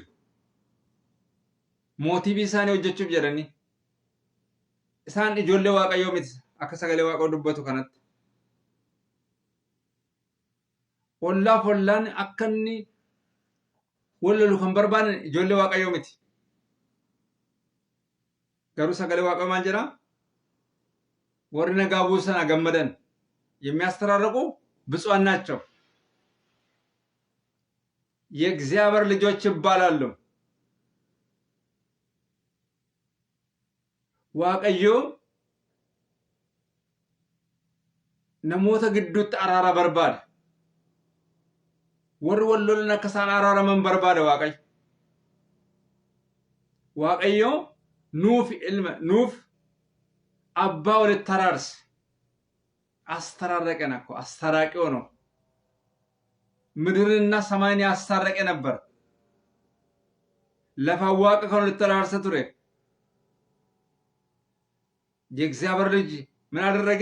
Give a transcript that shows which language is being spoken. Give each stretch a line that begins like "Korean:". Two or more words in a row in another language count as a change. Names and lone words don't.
Oromo: mootiibii isaanii hojjechuuf jedhanii isaan ijoollee waaqayyoo miti akka sagalee waaqayyoo dubbatu kanatti. ollaaf ollaan akka inni wal lolu kan barbaadan ijoollee waaqayyoo miti. garuu sagalee waaqayyoo maal jedha warri nagaa buusan gammadan
Amharic: የሚያስተራርቁ ብፁዓን ናቸው የእግዚአብሔር ልጆች ይባላሉ።
Oromo: waaqayyo namoota gidduutti araara barbaada. warri wal lolan akka isaan araaraman barbaada waaqayyo nuuf abbaa walitti araarse.
Amharic: አስተራረቀን እኮ አስተራቂው ነው። ምድርና ሰማይን ያስታረቀ ነበር። ለፋዋቀ ከሆነ ልተራርሰ ቱሬ የእግዚአብሔር ልጅ ምን አደረገ?